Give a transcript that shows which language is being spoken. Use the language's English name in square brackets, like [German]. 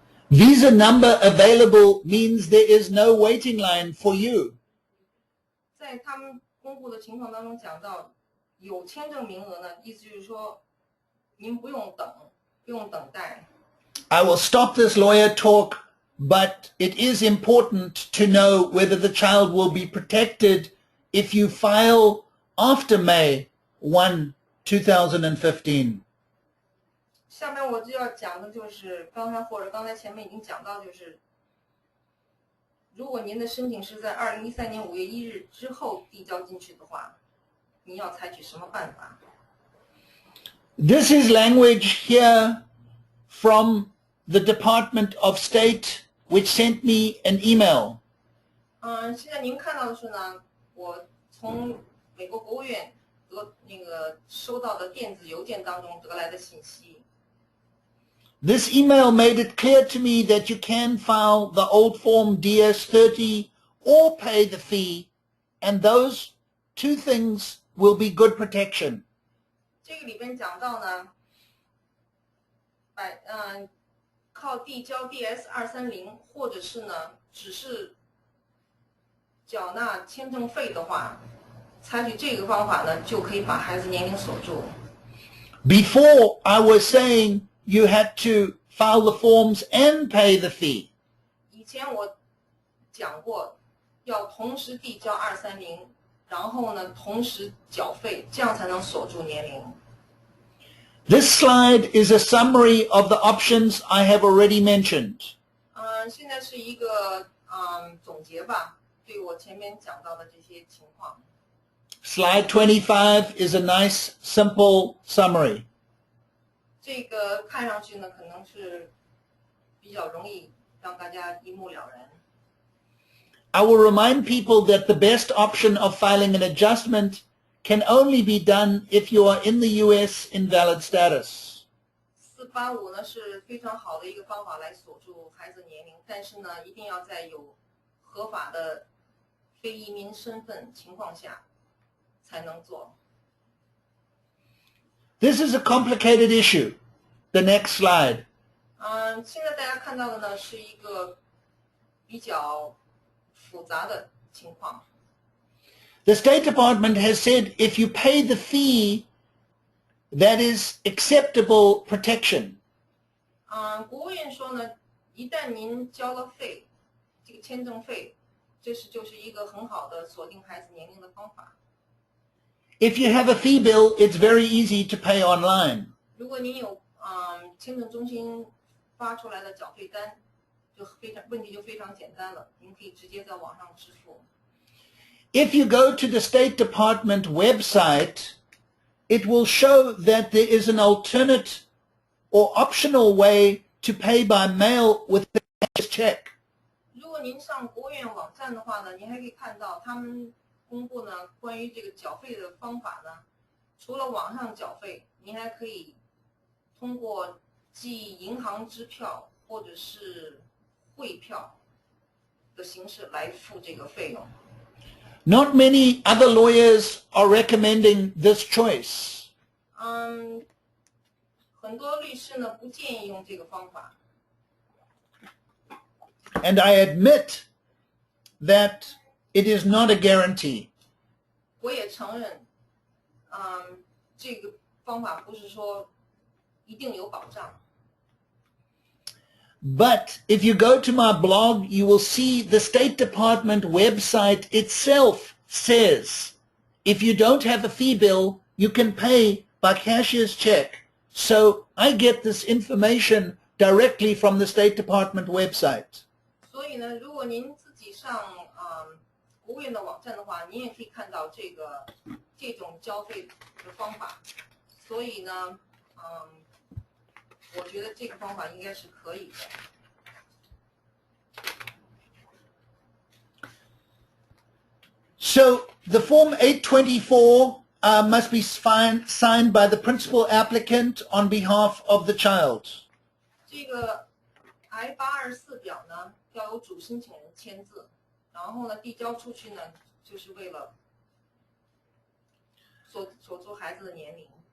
[English] Visa number available means there is no waiting line for you. [Chinese] 在他们公布的情况当中讲到，有签证名额呢，意思就是说，您不用等待。 [English] I will stop this lawyer talk, but it is important to know whether the child will be protected if you file after May 1, 2015. [Chinese] 下面我就要讲的就是刚才前面已经讲到，就是如果您的申请是在2013年5月1日之后递交进去的话，您要采取什么办法？ [English] This is language here from the Department of State, which sent me an email. [Chinese] 现在您看到的是呢，我从美国国务院收到的电子邮件当中得来的信息。 [English] This email made it clear to me that you can file the old form DS-30 or pay the fee, and those 2 things will be good protection. [Chinese] 这个里边讲到呢，靠递交 DS-230，或者是呢，只是缴纳签证费的话，采取这个方法呢，就可以把孩子年龄锁住。 [English] Before, I was saying you had to file the forms and pay the fee. [Chinese] 以前我讲过，要同时递交230，然后呢，同时缴费，这样才能锁住年龄。 [English] This slide is a summary of the options I have already mentioned. [Chinese] 现在是一个总结吧，对我前面讲到的这些情况。 [English] Slide 25 is a nice, simple summary. [Chinese] 这个看上去呢，可能是比较容易让大家一目了然。 [English] I will remind people that the best option of filing an adjustment can only be done if you are in the U.S. in valid status. [Chinese] 485呢是非常好的一个方法来锁住孩子年龄，但是呢，一定要在有合法的非移民身份情况下才能做。 [English] This is a complicated issue. The next slide. [Chinese] 现在大家看到的呢是一个比较复杂的情况。 [English] The State Department has said if you pay the fee, that is acceptable protection. [Chinese] 国务院说呢，一旦您交了费，这个签证费，就是一个很好的锁定孩子年龄的方法。 [English] If you have a fee bill, it's very easy to pay online. [Chinese] 如果您有签证中心发出来的缴费单，问题就非常简单了，您可以直接在网上支付。 [English] If you go to the State Department website, it will show that there is an alternate or optional way to pay by mail with a cashier's check. [Chinese] 如果您上国务院网站的话呢，您还可以看到他们公布呢关于这个缴费的方法呢，除了网上缴费，您还可以通过寄银行支票或者是汇票的形式来付这个费用。 [English] Not many other lawyers are recommending this choice. [Chinese] 很多律师呢不建议用这个方法。 [English] And I admit that it is not a guarantee. [Chinese] 我也承认，这个方法不是说一定有保障。 [English] But if you go to my blog, you will see the State Department website itself says if you don't have a fee bill, you can pay by cashier's check. So I get this information directly from the State Department website. [Chinese] 所以呢，如果您自己上国务院的网站的话，您也可以看到这种交费的方法。所以呢，我觉得这个方法应该是可以的。 [English] So the Form 824 must be signed by the principal applicant on behalf of the child. [Chinese] 这个 I-824表呢，要由主申请人签字，然后呢递交出去呢，就是为了锁住孩子的年龄。